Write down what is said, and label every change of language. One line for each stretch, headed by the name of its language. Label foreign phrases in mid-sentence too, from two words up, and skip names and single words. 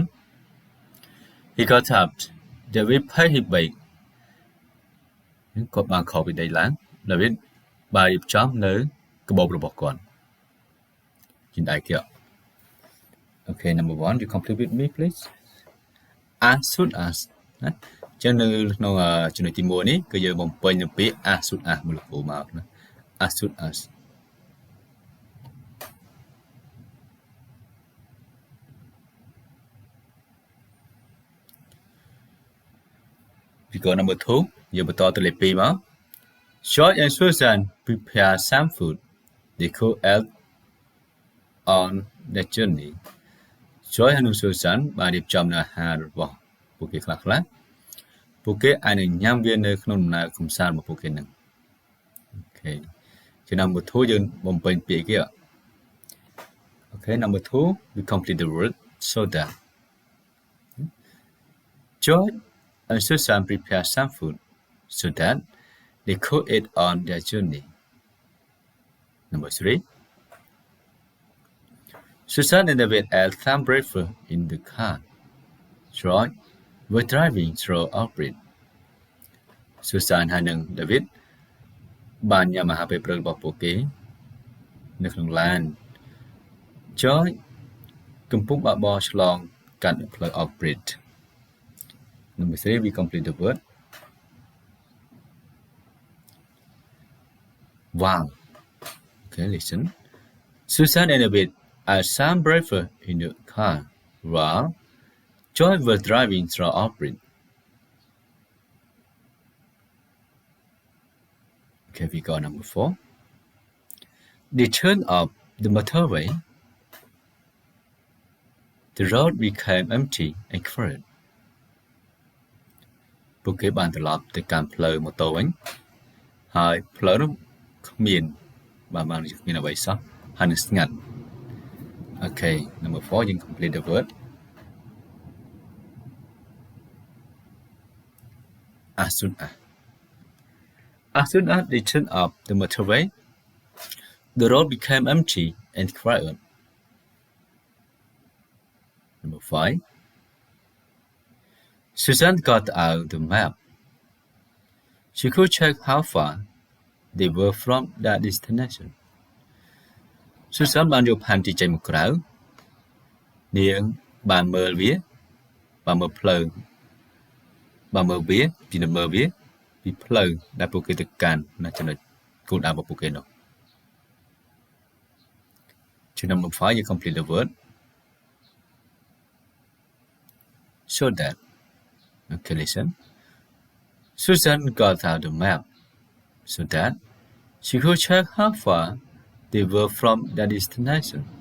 English: He got up. David paid his bag.
Khmer: គាត់បានខកពីដីឡើង David បានរៀបចំនៅកាបូបរបស់គាត់ជាដៃគេ
English: Okay, number 1 you complete with me please. As soon as
Khmer: ណាចឹងនៅក្នុងចំណុចទី1នេះគឺយើងបំពេញនៅពាក្យ
English: as soon as
Khmer: មកលោកគ្រូមកណា
English: as soon as we go number 2
Khmer: យើងបន្តទៅលេខ2មក
English: George and Susan prepare some food they could eat on the journey
Khmer: George និង Susan បានរៀបចំនៅអាហាររបស់ពួកគេខ្លះពួកគេអាចនឹងញ៉ាំវានៅក្នុងដំណើរកម្សាន្តរបស់ពួកគេនឹង
English: Okay so number 2
Khmer: យើងបំពេញពាក្យគេ
English: Okay number 2 we complete the word so that George and Susan prepared some food so that they could eat on their journey. Number 3. Susan and David ate some breakfast in the car. George were driving through Albert.
Khmer: Susan ហើយនិង David បានញ៉ាំអាហារពេលព្រឹករបស់ពួកគេនៅក្នុងឡាន George កំពុងបើកបរឆ្លងកាត់ផ្លូវ Albert.
English: Number 3, we complete the word. Wow. Okay, listen. Susan and David ate some breakfast in the car while George was driving through Albert. Okay, we got number 4. They turned off the motorway. The road became empty and quiet.
Khmer: ពួកគេបានត្រឡប់ទៅកាន់ផ្លូវម៉ូតូវិញហើយផ្លូវនោះគ្មានអ្វីសោះហើយនឹងស្ងាត់
English: Okay, number 4
Khmer: យើង
English: complete the word. As soon as they turned off the motorway, the road became empty and quiet. Number 5. Susan got out the map. She could check how far they were from their destination.
Khmer: Susan បានយកផែនទីចេញមកក្រៅនាងបានមើលវាបានមើលផ្លូវបានមើលវាពីមើលវាពីផ្លូវដែលពួកគេទៅកាន់នៅចំណុចគោលដៅរបស់ពួកគេនោះ
English: Number 5 you complete the word. Show that. Okay, listen. Susan got out the map so that she could check how far they were from their destination.